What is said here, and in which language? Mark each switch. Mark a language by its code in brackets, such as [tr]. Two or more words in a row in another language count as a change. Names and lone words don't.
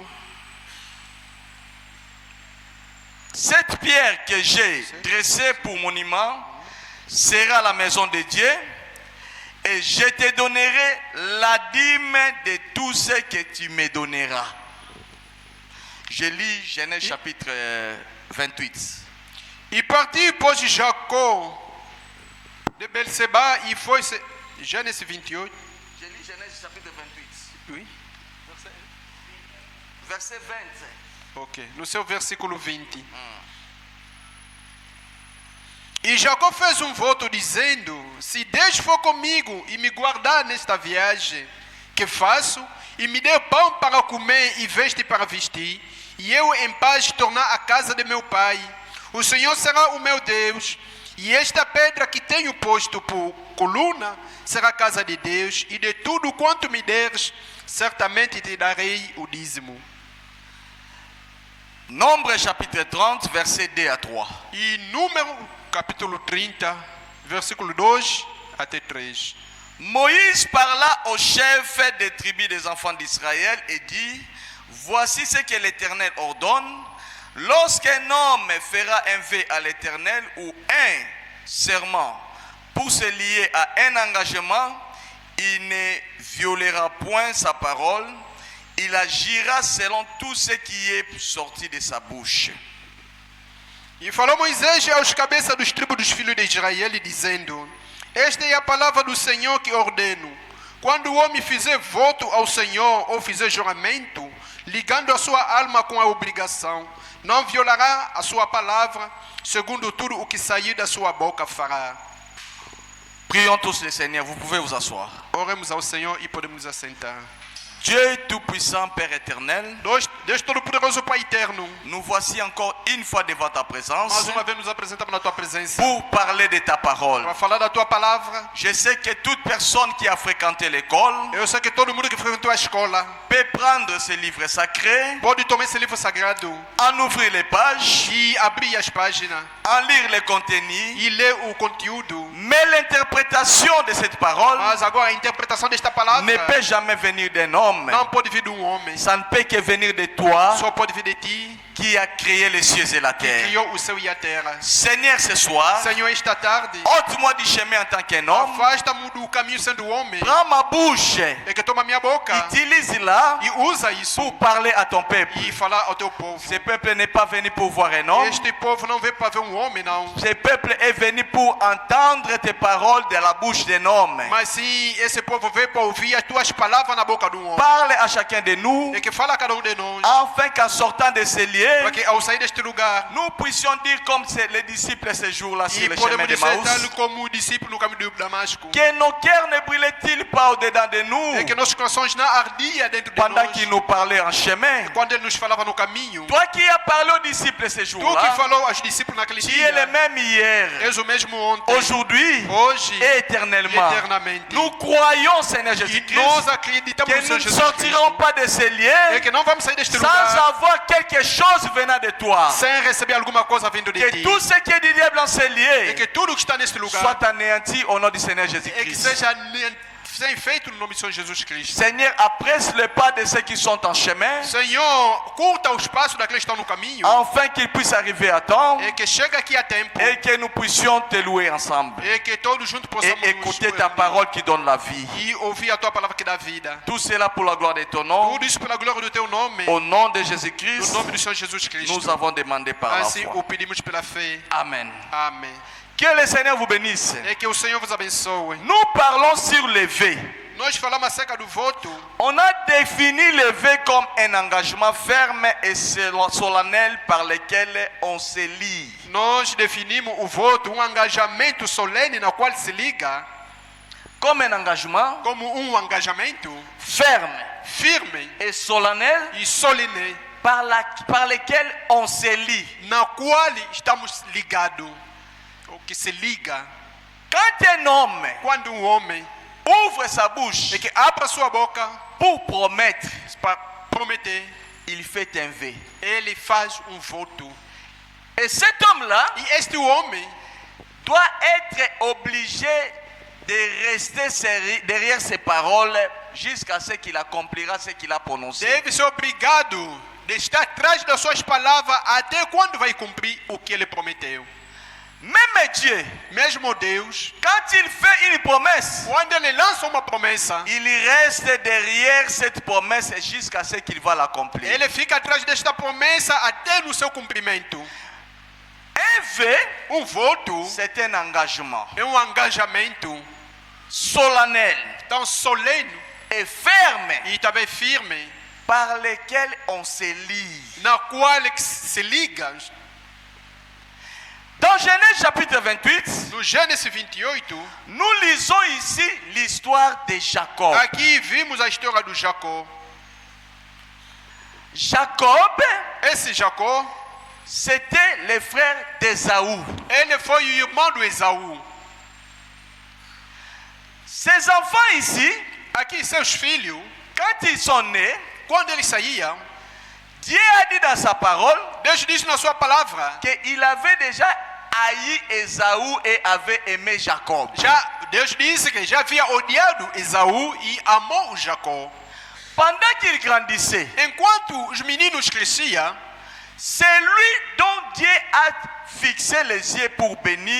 [fr] Cette pierre que j'ai dressée pour monument sera la maison de Dieu, et je te donnerai la dîme de tout ce que tu me donneras. Je lis Genèse chapitre 28. [pt] E partiu, pois, Jacó de Berseba e foi... Gênesis 28. [fr] Je lis Genèse chapitre 28. Oui. Verset 20. [pt] Ok. No seu versículo 20. E Jacó fez voto dizendo, se Deus for comigo e me guardar nesta viagem que faço, e me der pão para comer e veste para vestir, e eu em paz tornar a casa de meu pai, o Senhor será o meu Deus, e esta pedra que tenho posto por coluna será a casa de Deus, e de tudo quanto me deres, certamente te darei o dízimo. [fr] Nombre chapitre 30, verset 2 à 3. [pt] E Número capítulo 30, versículo 2 até 3. [fr] Moïse parla au chef des tribus des enfants d'Israël et dit, voici ce que l'Éternel ordonne, lorsqu'un homme fera un vœu à l'Éternel ou un serment pour se lier à un engagement, il ne violera point sa parole, il agira selon tout ce qui est sorti de sa bouche. [pt] E falou Moisés aos cabeças dos tribos dos filhos de Israel, dizendo, esta é a palavra do Senhor que ordeno. Quando o homem fizer voto ao Senhor ou fizer juramento, ligando a sua alma com a obrigação, não violará a sua palavra, segundo tudo o que sair da sua boca fará. [fr] Prions tous le Seigneur, vous pouvez vous asseoir. [pt] Oremos ao Senhor e podemos assentar. [fr] Dieu Tout-Puissant, Père éternel, [pt] Deus Todo-Poderoso, Pai Eterno, [fr] nous voici encore une fois devant ta présence [pt] mais uma vez nos apresentamos na Tua presença [fr] pour parler de ta parole. [pt] para falar da Tua palavra. [fr] Je sais que toute personne qui a fréquenté l'école [pt] Eu sei que todo mundo que frequentou a escola [fr] peut prendre ce livre sacré, [pt] pode tomar esse livro sagrado [fr] en ouvrir les pages, [pt] e abrir as páginas [fr] en lire les contenus, [pt] e ler o conteúdo. [fr] mais l'interprétation de cette parole [pt] Mas agora a interpretação desta palavra [fr] ne peut jamais venir d'un homme. [pt] não pode vir de homem, [fr] Ça ne peut que venir de toi [pt] só pode vir de Ti, [fr] qui a créé les cieux et la [pt] que [fr] terre. [pt] criou o céu e a terra. [fr] Seigneur, ce soir, [pt] Senhor, esta tarde, [fr] ôte-moi du chemin en tant qu'un homme. [pt] afasta-me do caminho sendo homem, [fr] Prends ma bouche, [pt] é que toma minha boca [fr] utilise-la [pt] e usa isso [fr] pour parler à ton peuple. [pt] e falar ao teu povo. [fr] Ce peuple n'est pas venu pour voir un homme. [pt] Este povo não veio para ver homem, não. [fr] Ce peuple est venu pour entendre tes paroles de la bouche d'un homme. [pt] Mas sim, esse povo veio para ouvir as tuas palavras na boca do homem. [fr] Parle à chacun de nous, [pt] É que fala a cada de nós, [fr] afin qu'en sortant de ces lieux, [pt] para que ao sair deste lugar, [fr] nous puissions dire comme les disciples ce jour-là sur [pt] e [fr] le chemin [pt] podemos [fr] de [pt] dizer tal Maús, como o discípulo no caminho de Damasco, [fr] que nos cœurs ne brûlaient-ils pas au-dedans de nous [pt] é que nossos corações não ardiam dentro de [fr] pendant [pt] nós, [fr] qu'il nous parlait en chemin? [pt] quando ele nos falava no caminho. [fr] Toi qui as parlé aux disciples ce [pt] Tu que [fr] jour-là, [pt] falou aos discípulos naquele [fr] tu es le [pt] dia, [fr] même hier, [pt] és o mesmo ontem, [fr] aujourd'hui [pt] hoje [fr] et [pt] e [fr] éternellement. [pt] eternamente. [fr] Nous croyons, Seigneur [pt] E [fr] Jésus-Christ, [pt] nós acreditamos [fr] que [pt] no Senhor [fr] nous ne [pt] Jesus [fr] sortirons [pt] Cristo, [fr] pas de ces [pt] é [fr] lieux [pt] que não vamos sair deste [fr] sans [pt] lugar [fr] avoir quelque chose venant de toi. [pt] sem receber alguma coisa vindo de [fr] Que [pt] ti. [fr] tout ce qui est du diable dans ces [pt] É [fr] lieux [pt] que tudo que está neste lugar [fr] soit anéanti au nom du Seigneur [pt] é que [fr] Jésus-Christ. [pt] seja sem feito no nome do Senhor Jesus Cristo. [fr] Seigneur, apresse le pas de ceux qui sont en chemin, [pt] Senhor, curta os passos daqueles que estão no caminho. [fr] afin qu'ils puissent arriver à temps [pt] E que chegue aqui a tempo. [fr] et que nous puissions te louer ensemble [pt] E que todos juntos possamos [fr] et écouter ta parole qui donne la vie. [pt] e ouvir a tua palavra que dá vida. [fr] Tout cela pour la gloire de ton nom. [pt] Tudo isso pela glória do teu nome. [fr] Au nom de [pt] No [fr] Jésus-Christ, [pt] nome do Senhor Jesus Cristo. [fr] nous avons demandé par la [pt] Assim [fr] foi. [pt] o pedimos pela fé. [fr] Amen. [pt] Amém. [fr] Que le Seigneur vous bénisse. [pt] E que o Senhor vos abençoe. [fr] Nous parlons sur le vœu. [pt] Nós falamos acerca do voto. [fr] On a défini le vœu comme un engagement ferme et solennel par lequel on se lie. [pt] Nós definimos o voto, engajamento solene na qual se liga [fr] Comme un engagement [pt] como engajamento [fr] ferme [pt] firme [fr] et solennel [pt] e solene [fr] par lequel on se lie. [pt] na qual estamos ligados, ou que se liga. [fr] Quand un homme [pt] Quando homem [fr] ouvre sa bouche [pt] é que abre a sua boca [fr] pour promettre, [pt] para prometer, [fr] il fait un vœu. [pt] ele faz voto. [fr] Et cet homme-là [pt] E este homem [fr] doit être obligé de rester derrière ses paroles jusqu'à ce qu'il accomplira ce qu'il a prononcé. [pt] deve ser obrigado de estar atrás das suas palavras até quando vai cumprir o que ele prometeu. [fr] Même Dieu, [pt] Mesmo Deus, [fr] quand il fait une promesse, [pt] quando ele lança uma promessa, [fr] il reste derrière cette promesse jusqu'à ce qu'il va l'accomplir. [pt] ele fica atrás desta promessa até no seu cumprimento. [fr] Un vœu, [pt] Voto [fr] c'est un engagement [pt] é engajamento [fr] solennel [pt] tão solene [fr] et ferme [pt] e também firme, [fr] par lequel on se lie. [pt] na qual se liga. [fr] Dans Genèse chapitre 28, [pt] No Gênesis 28, [fr] nous lisons ici l'histoire de Jacob. [pt] aqui vimos a história do Jacó. [fr] Jacob, [pt] Esse Jacó, [fr] c'était le frère d'Ésaü. [pt] ele foi o irmão do Esaú. [fr] Ses enfants ici, [pt] Aqui seus filhos, [fr] quand ils sont nés, [pt] quando eles saíam, [fr] Dieu a dit dans sa parole [pt] Deus disse na sua palavra, [fr] qu'il avait déjà haï Ésaü et avait aimé Jacob. [pt] Deus disse que já havia odiado Esaú e amou Jacó. [fr] Pendant qu'il grandissait, [pt] Enquanto os meninos cresciam, [fr] c'est lui dont Dieu a fixé les yeux pour bénir.